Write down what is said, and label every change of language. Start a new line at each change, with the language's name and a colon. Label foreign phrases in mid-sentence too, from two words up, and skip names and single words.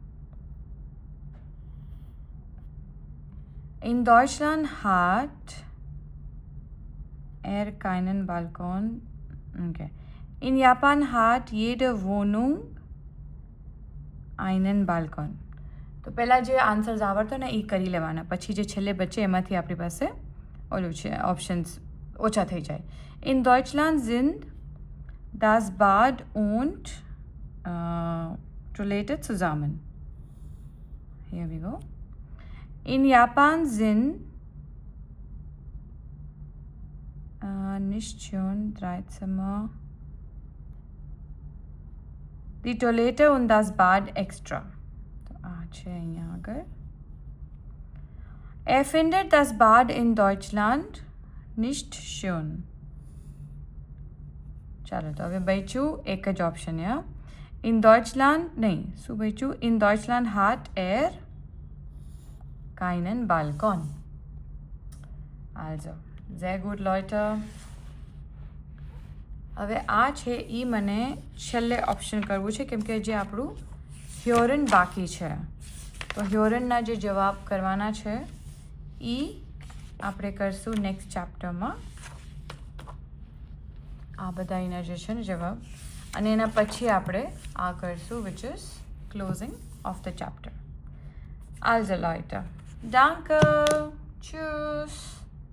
German: In Deutschland hat keinen Balkon. Okay. In Japan hat jede Wohnung einen Balkon.
Gujarati: તો પહેલાં જે આન્સર્સ આવડતો ને એ કરી લેવાના, પછી જે છેલ્લે બચે એમાંથી આપણી પાસે ઓલું છે ઓપ્શન્સ ઓછા થઈ જાય.
German: In Deutschland sind das Bad und Toilette zusammen.
English: Here we go.
German: In Japan sind nicht schön, 3 Zimmer. Die Toilette und das Bad extra.
Gujarati: તો આ છે અહીંયા આગળ.
German: Er findet das Bad in Deutschland nicht schön.
Gujarati: ચાલો તો હવે બચ્યું એક જ ઓપ્શન યા.
German: In Deutschland
Gujarati: નહીં, શું બચ્યું?
German: In Deutschland hat er keinen Balkon. Also, sehr gut, Leute.
Gujarati: હવે આ છે એ મને છેલ્લે ઓપ્શન કરવું છે કેમ કે જે આપણું હ્યોરન બાકી છે. તો હ્યોરનના જે જવાબ કરવાના છે એ આપણે કરશું
English: next chapterમાં.
Gujarati: આ બધા એના જે છે ને જવાબ, અને એના પછી આપણે આ કરશું
English: which is closing of the chapter.
German: Also Leute, danke, tschüss.